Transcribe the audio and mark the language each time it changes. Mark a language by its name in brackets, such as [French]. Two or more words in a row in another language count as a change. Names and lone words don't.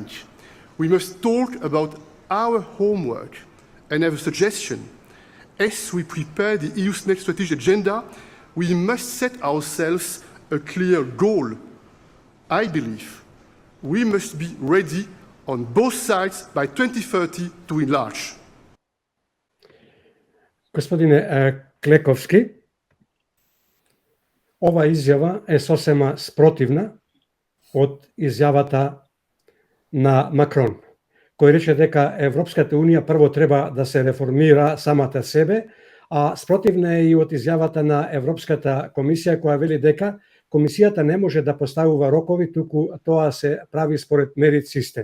[English] We must talk about our homework, and have a suggestion. As we prepare the EU's next strategic agenda, we must set ourselves a clear goal. I believe we must be ready on both sides by 2030 to enlarge. [Macedonian] Господине Клековски, ова изјава е сосема спротивна од изјавата на Макрон, кој рече дека Европската унија прво треба да се реформира самата себе, а спротивна е и од изјавата на Европската комисија, која вели дека комисијата не може да поставува рокови, туку тоа се прави според мерит систем.